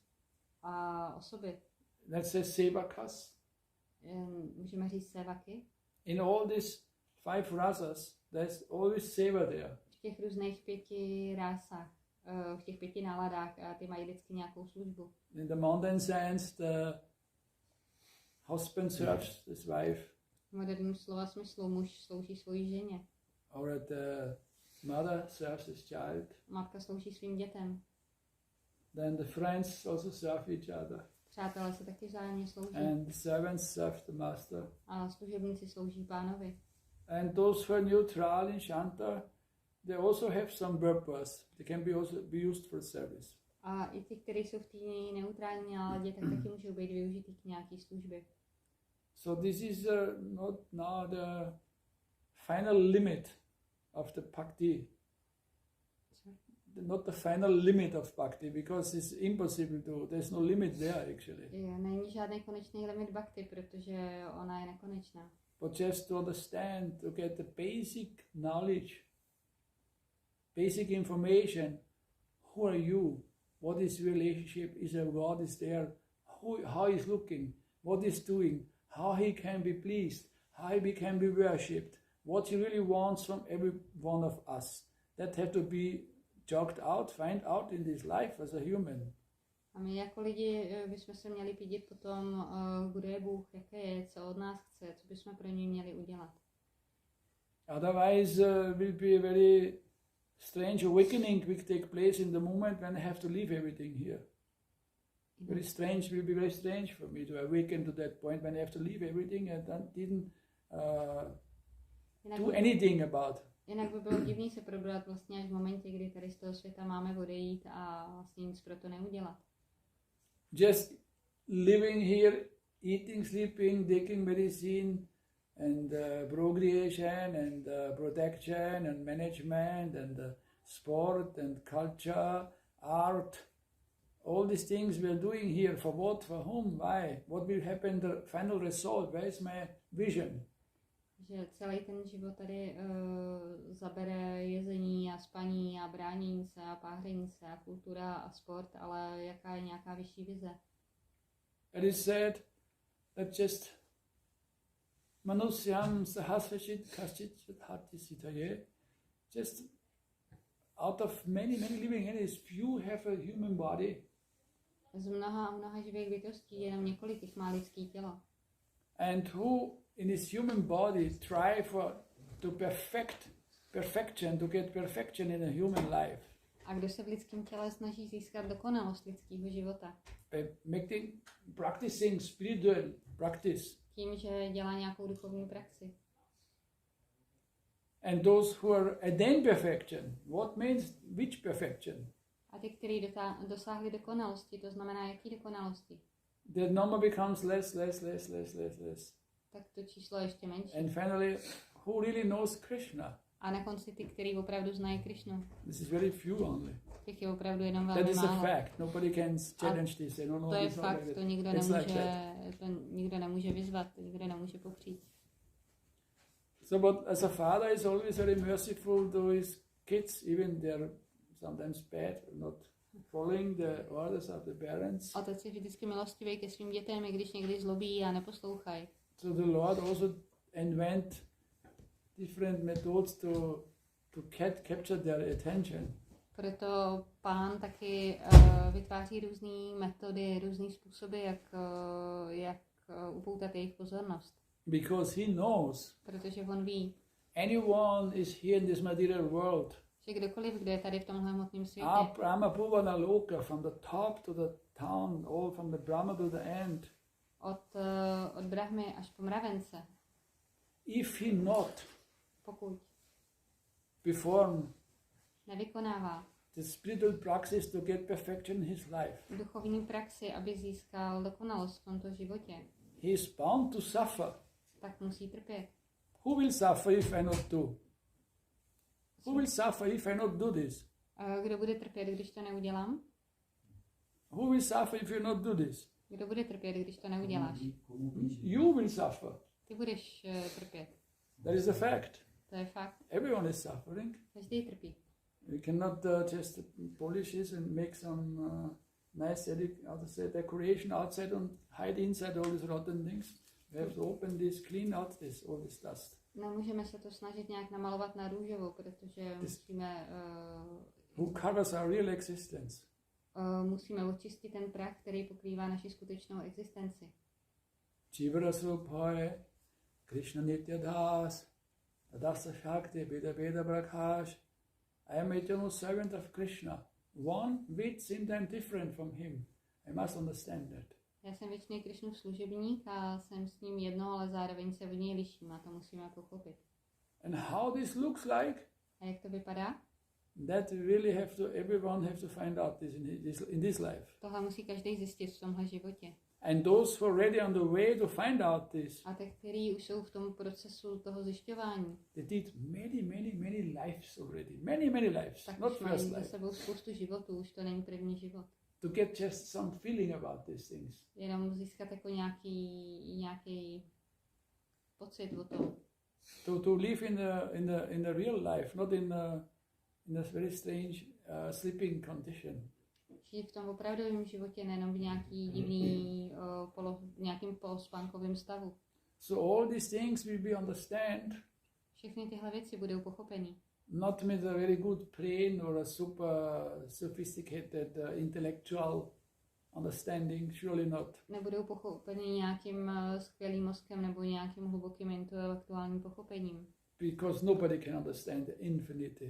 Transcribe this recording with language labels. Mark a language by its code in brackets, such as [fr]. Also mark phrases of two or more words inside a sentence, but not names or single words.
[cs] A osoby. [en] Let's say sevakas. [cs] Můžeme říct sevaky. [en] In all these 5 rasas, there's always seva there. [cs] V těch různých 5 rásách, v těch 5 náladách, a ty mají vždycky nějakou službu. [en] In the mountain sense, the husband serves his wife. [cs] V moderním slova smyslu muž slouží svojí ženě. [en] Or the mother serves his child. [cs] Matka slouží svým dětem. [en] Then the friends also serve each other. [cs] Přátelé se taky vzájemně slouží. [en] And the servants serve the master. [cs] A služebníci slouží pánovi. [en] And those who are neutral in Shanta, they also have some purpose. They can also be used for service. [cs] A i ti, kteří jsou v té neutrální náladě, tak taky můžou být využitý k nějaký službě. [en] So this is not now the final limit of the bhakti. Not the final limit of bhakti, because it's impossible to, there's no limit there actually. [cs] Není žádný konečný limit bhakti, protože ona je nekonečná. [en] But just to understand, to get the basic knowledge, basic information, who are you, what is relationship, is a God is there, how he's looking, what he's doing, how he can be pleased, how he can be worshipped, what he really wants from every one of us. That have to be jogged out, find out in this life as a human. [cs] A my jako lidi bychom se měli pídit po tom, kdo je Bůh, jaké je, co od nás chce, co bychom pro něj měli udělat. [en] Otherwise will be a very strange awakening will take place in the moment when I have to leave everything here. Very strange, will be very strange for me to awaken to that point when I have to leave everything and didn't do anything about. [cs] Jinak by bylo divný se probrat vlastně až v momentě, kdy tady z toho světa máme odejít a vlastně nic pro to neudělat. [en] Just living here, eating, sleeping, taking medicine, and procreation, and protection, and management, and sport, and culture, art, all these things we are doing here, for what, for whom, why, what will happen, the final result, where is my vision? [cs] Že celý ten život tady zabere jezení a spaní a bránění se a páření se a kultura a sport, ale jaká je nějaká vyšší vize? [en] It is said that just [sa] manusyam sahasrashit kaschit hati sitaye, [en] just out of many living entities, few have a human body. [cs] Z mnoha živých bytostí jenom několik jich má lidský tělo. [en] And who in his human body try to perfection, to get perfection in a human life. [cs] A kdo se v lidském těle snaží získat dokonalost lidského života? [en] By practicing spiritual practice. [cs] Tím, že dělá nějakou duchovní praxi. [en] And those who are attained perfection, what means which perfection? [cs] A ty, kteří dosáhli dokonalosti, to znamená jaký dokonalosti? [en] The number becomes less. [cs] Tak to číslo ještě menší. [en] And finally, who really knows Krishna. [cs] A na konci ty, který opravdu znají Krišnu. [en] This is very few only. [cs] Těch je opravdu jenom [en] That [cs] velmi [en] is a [cs] málo. [en] fact. Nobody can challenge this. No, [cs] To je [en] it's not [cs] fakt, [en] like [cs] to [en] that. [cs] nikdo [en] It's [cs] nemůže, [en] like that. [cs] to nikdo nemůže vyzvat, to nikdo nemůže popřít. [en] So, but as a father is always very merciful to his kids, even they're sometimes bad, not following the orders of the parents. [cs] Otec je vždycky milostivý ke svým dětem, i když někdy zlobí a neposlouchají. [en] So the Lord also invent different methods to capture their attention. [cs] Proto Pán taky vytváří různé metody, různé způsoby, jak upoutat jejich pozornost. [en] Because he knows [cs] Protože on ví, [en] anyone is here in this material world. [cs] že kdokoliv, kdo je tady v tomhle hmotném světě, [en] Brahma Bhuvana Loka, from the top to the town, all from the Brahma to the end. [cs] od Brahmy až po mravence, [en] If he not [cs] pokud [en] perform [cs] nevykonává [en] the spiritual practice to get perfection in his life, [cs] duchovní praxi, aby získal dokonalost v tomto životě, [en] he is bound to suffer. [cs] tak musí trpět. [en] Who will suffer if I not do? Who will suffer if I not do this? [cs] Kdo bude trpět, když to neudělám? [en] Who will suffer if you not do this? [cs] Kdo bude trpět, když to neuděláš? [en] You will suffer. [cs] Ty budeš trpět. [en] That is a fact. [cs] To je fakt. [en] Everyone is suffering. [cs] Každý trpí. [en] We cannot just polish this and make some nice decoration outside and hide inside all these rotten things. We have to open this, clean out this, all this dust. [cs] Nemůžeme se to snažit nějak namalovat na růžovo, protože musíme [en] Who covers our real existence. [cs] Musíme očistit ten prach, který pokrývá naši skutečnou existenci. [sa] Jivarasruphaye, Krishna Nityadas, Adasa Shakti, Veda Veda Prakash. [en] I am eternal servant of Krishna. One with same time different from him. I must understand that. [cs] Já jsem věčný Krišnův služebník a jsem s ním jedno, ale zároveň se od něj liším a to musíme pochopit. [en] And how this looks like? [cs] A jak to vypadá? [en] That really everyone have to find out this in this life. [cs] Tohle musí každý zjistit v tomhle životě. [en] And those who are ready on the way to find out this, [cs] A ty, kteří už jsou v tom procesu toho zjišťování, [en] they did many lives already. Many lives, [cs] tak [en] not [cs] už [en] first [cs] mají za [en] life. [cs] sebou spoustu životů, už to není první život. [en] To get just some feeling about these things. [cs] Jenom získat jako nějaký pocit o tom. [en] To live in the real life, not in a very strange sleeping condition. [cs] Žít v tom opravdovém životě, nejenom v nějaký nějakým polospánkovém stavu. [en] So all these things will be understand. [cs] Všechny tyhle věci budou pochopeny. [en] Not with a very good brain or a super sophisticated intellectual understanding, surely not. [cs] Nebudou pochopeny nějakým skvělým mozkem nebo nějakým hlubokým intelektuálním pochopením. [en] Because nobody can understand the infinity.